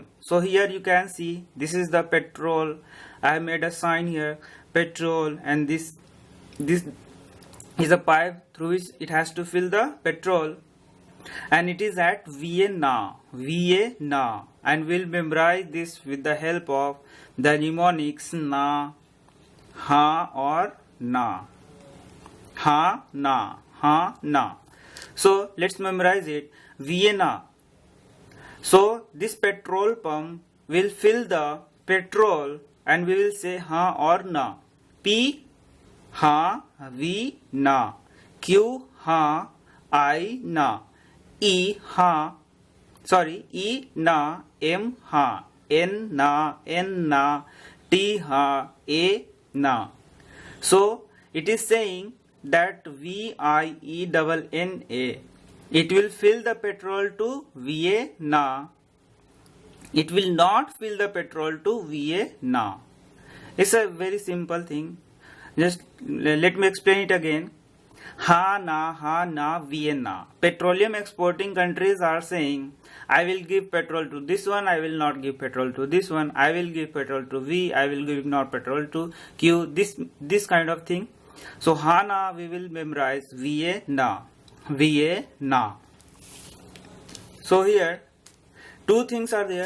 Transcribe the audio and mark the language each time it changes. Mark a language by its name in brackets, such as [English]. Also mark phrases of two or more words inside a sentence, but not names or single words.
[English] So here you can see this is the petrol. I have made a sign here, petrol, and this is a pipe through which it has to fill the petrol, and it is at Vienna, and we'll memorize this with the help of the mnemonics na, ha or na, ha, na. So let's memorize it. Vienna. So this petrol pump will fill the petrol and we will say ha or na. P, ha, V, na. Q, ha, I, na. E, na, M, ha. N, na. T, ha, A, na. So it is saying that VIENNA, it will fill the petrol to Vienna. It will not fill the petrol to Vienna. It's a very simple thing. Just let me explain it again. [Hindi] Ha na, [English] Vienna. Petroleum exporting countries are saying, I will give petrol to this one, I will not give petrol to this one, I will give petrol to V, I will give not petrol to Q, this kind of thing. So Hana we will memorize Vienna. So here two things are there.